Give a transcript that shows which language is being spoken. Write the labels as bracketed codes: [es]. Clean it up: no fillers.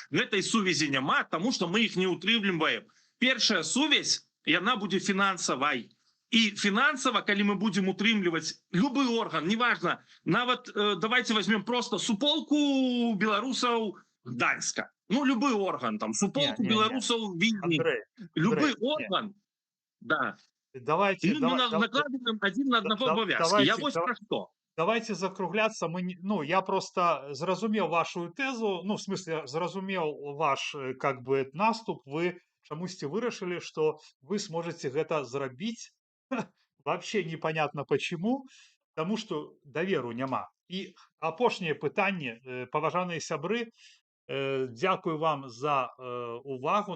[be] Гэтай сувязі няма, таму што мы іх не утрымліваем. Першая сувязь, яна будзе фінансавай. І фінансава, калі мы будзем утрымліваць любы орган, неважно, нават давайте возьмем просто суполку беларусаў Гданьска. Ну, любы орган, там, суполку беларусаў Вільні. Любы орган, да. [ru] Давайте, мы накладываем один на одного абавязки. [be] Я вось пра што. [ru] Давайте закругляться. [be] Ну, я просто зразумеў вашу тезу, [ru] ну, в смысле, зразумеў ваш, как бы, наступ. [be] Вы чамусьці вырашылі, што вы сможете гэта зрабіць. [ru] Вообще непонятно почему, потому что [be] даверу няма. И апошняе пытанне, паважаныя сябры, дзякую вам за увагу.